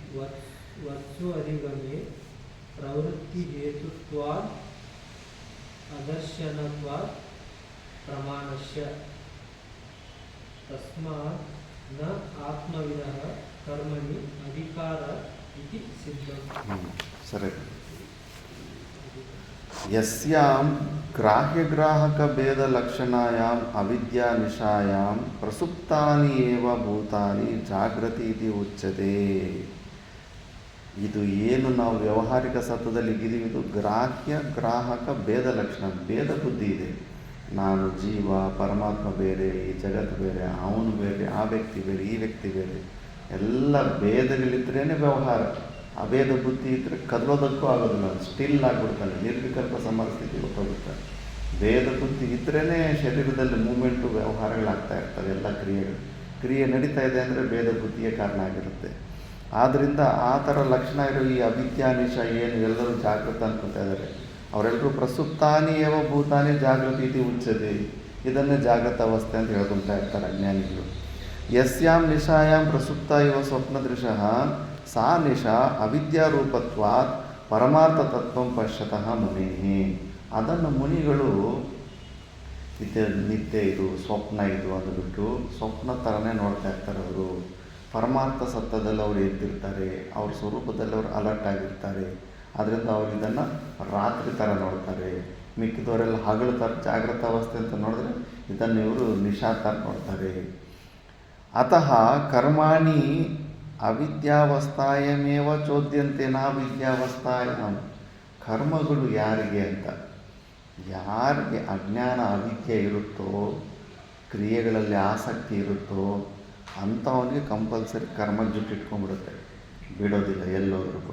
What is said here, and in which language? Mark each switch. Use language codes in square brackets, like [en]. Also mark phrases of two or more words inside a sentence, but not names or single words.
[sa] प्रवृत्तिहेतुत्वात् अदर्शनत्वात् प्रमाणस्य तस्मात् न आत्मविदः कर्मणि अधिकार इति सिद्धम् सरे यस्यां ग्राह्यग्राहकभेदलक्षणायाम् अविद्यानिशायां प्रसुप्तानि एव भूतानि ಜಾಗೃತಿ इति उच्यते. [kn] ಇದು ಏನು ನಾವು ವ್ಯಾವಹಾರಿಕ ಸತ್ವದಲ್ಲಿ ಇದ್ದೀವಿ, ಇದು ಗ್ರಾಹ್ಯ ಗ್ರಾಹಕ ಭೇದ ಲಕ್ಷಣ, ಭೇದ ಬುದ್ಧಿ ಇದೆ. ನಾನು ಜೀವ, ಪರಮಾತ್ಮ ಬೇರೆ, ಈ ಜಗತ್ತು ಬೇರೆ, ಅವನು ಬೇರೆ, ಆ ವ್ಯಕ್ತಿ ಬೇರೆ, ಈ ವ್ಯಕ್ತಿ ಬೇರೆ, ಎಲ್ಲ ಭೇದಗಳಿದ್ರೇ ವ್ಯವಹಾರ. ಅಭೇದ ಬುದ್ಧಿ ಇದ್ದರೆ ಕದಲೋದಕ್ಕೂ ಆಗೋದಿಲ್ಲ, ಸ್ಟಿಲ್ ಆಗಿಬಿಡ್ತಾನೆ, ನಿರ್ವಿಕಲ್ಪ ಸಮಸ್ಥಿತಿ ಹೊರಟೋಗುತ್ತೆ. ಭೇದ ಬುದ್ಧಿ ಇದ್ರೇ ಶರೀರದಲ್ಲಿ ಮೂಮೆಂಟು, ವ್ಯವಹಾರಗಳಾಗ್ತಾ ಇರ್ತವೆ, ಎಲ್ಲ ಕ್ರಿಯೆ ನಡೀತಾ ಇದೆ ಅಂದರೆ ಭೇದ ಬುದ್ಧಿಯೇ ಕಾರಣ ಆಗಿರುತ್ತೆ. ಆದ್ದರಿಂದ ಆ ಥರ ಲಕ್ಷಣ ಇರೋ ಈ ಅವಿದ್ಯಾನಿಶ ಏನು ಎಲ್ಲರೂ ಜಾಗೃತ ಅನ್ಕೊತಾ ಇದ್ದಾರೆ, ಅವರೆಲ್ಲರೂ [sa] ಪ್ರಸುಪ್ತಾನಿ ಏವ ಭೂತಾನಿ ಜಾಗೃತಿ ಇತಿ ಉಚ್ಯತೆ. [kn] ಇದನ್ನೇ ಜಾಗೃತ ಅವಸ್ಥೆ ಅಂತ ಹೇಳ್ಕೊತಾ ಇರ್ತಾರೆ ಅಜ್ಞಾನಿಗಳು. [sa] ಯಸ್ಯಾಂ ನಿಶಾಯಾಂ ಪ್ರಸುಪ್ತ ಇವ ಸ್ವಪ್ನದೃಶಃ ಸಾ ನಿಶಾ ಅವಿದ್ಯಾರೂಪತ್ವಾತ್ ಪರಮಾರ್ಥ ತತ್ವಂ ಪಶ್ಯತಃ ಮುನಿ. [kn] ಅದನ್ನು ಮುನಿಗಳು ಇದು ನಿದ್ದೆ, ಇದು ಸ್ವಪ್ನ, ಇದು ಅಂದುಬಿಟ್ಟು ಸ್ವಪ್ನ ಥರನೇ ನೋಡ್ತಾ ಇರ್ತಾರೆ. ಅವರು ಪರಮಾರ್ಥ ಸತ್ಯದಲ್ಲಿ ಅವರು ಎದ್ದಿರ್ತಾರೆ, ಅವ್ರ ಸ್ವರೂಪದಲ್ಲಿ ಅವರು ಅಲರ್ಟ್ ಆಗಿರ್ತಾರೆ. ಆದ್ದರಿಂದ ಅವರು ಇದನ್ನು ರಾತ್ರಿ ಥರ ನೋಡ್ತಾರೆ. ಮಿಕ್ಕಿದವರೆಲ್ಲ ಹಗಲು ಥರ ಜಾಗೃತ ಅವಸ್ಥೆ ಅಂತ ನೋಡಿದ್ರೆ ಇದನ್ನು ಇವರು ನಿಶಾ ಥರ ನೋಡ್ತಾರೆ. [sa] ಅತಃ ಕರ್ಮಾಣಿ ಅವಿದ್ಯಾವಸ್ಥಾಯಮೇವ ಚೋದ್ಯಂತೆ ನಾವಿದ್ಯಾವಸ್ಥಾಯಾಮ್. [kn] ಕರ್ಮಗಳು ಯಾರಿಗೆ ಅಂತ, ಯಾರಿಗೆ ಅಜ್ಞಾನ ಅವಿದ್ಯೆ ಇರುತ್ತೋ, ಕ್ರಿಯೆಗಳಲ್ಲಿ ಆಸಕ್ತಿ ಇರುತ್ತೋ ಅಂಥವನಿಗೆ ಕಂಪಲ್ಸರಿ ಕರ್ಮ ಜುಟ್ಟಿಟ್ಕೊಂಡ್ಬಿಡುತ್ತೆ, ಬಿಡೋದಿಲ್ಲ ಎಲ್ಲೋದ್ರೂ ಕೂಡ.